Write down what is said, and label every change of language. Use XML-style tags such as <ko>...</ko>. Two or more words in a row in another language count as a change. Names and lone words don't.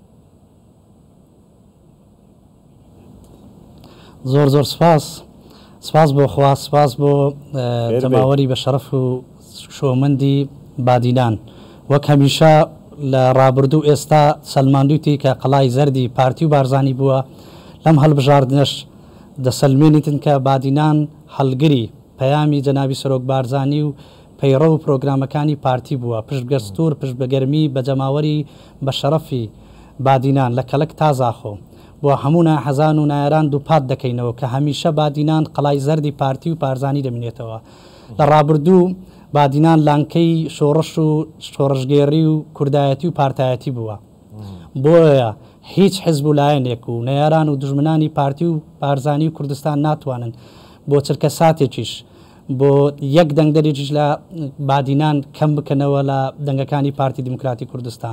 <ckb>زور سپاس بو خوا سپاس بو جماوری بشرف و شومندی بادینان وک همیشه لرابردو استا سلماندوتی که قلای زردی پارتی و بارزانی بوا لم هل بجاردنش د سلمینیتن که بادینان هلگری پیامی جنابی سروک بارزانی و پیرو پروگرامەکانی پارتی بووە پشت گەستور پشت بەگەرمی بە جەماوەری بە شەرەفی بادینان لە کەلک تازاخۆ بۆ هەموو حەزان و نایران دووپات دەکەینەوە کە هەمیشە بادینان قەڵای زەردی پارتی و پارزانی دەمێنێتەوە لە ڕابردوو بادینان لانکەی شۆڕش و شۆڕژگێڕی و کوردایەتی و پارتایەتی بووە بۆیە هیچ حزب و لایەنێک و نەیاران و دژمنانی پارتی و پارزانی و کوردستان ناتوانن بۆ چرکە ساتێکیش بۆ یەک دەنگدەرێکیش لە بادینان کەم بکەنەوە لە دەنگەکانی پارتی دموکراتی کوردستان</ckb>